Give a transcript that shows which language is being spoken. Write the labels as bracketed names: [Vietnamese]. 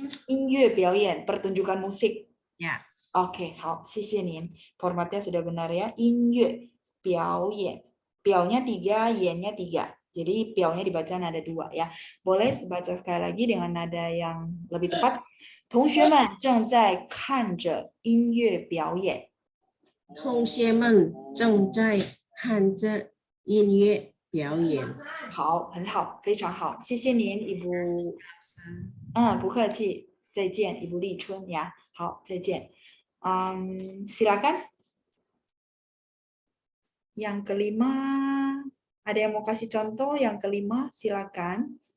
[Chinese] 音乐表演 [Indonesian] pertunjukan musik. Ya. [Chinese] Oke, 好，谢谢您. [Indonesian] Formatnya sudah benar ya. [Chinese] 音乐表演. [Indonesian] Piaunya 3, yennya 3. Jadi piaunya dibaca nada 2 ya. Boleh baca sekali lagi dengan nada yang lebih tepat. [Chinese] 同学们正在看着音乐表演。同学们正在看着音乐表演。好，很好，非常好，谢谢您，Ibu。不客气，再见，Ibu Li Chun ya。好，再见。 [Indonesian] Silakan. Yang kelima, ada yang mau kasih contoh? Yang kelima, silakan.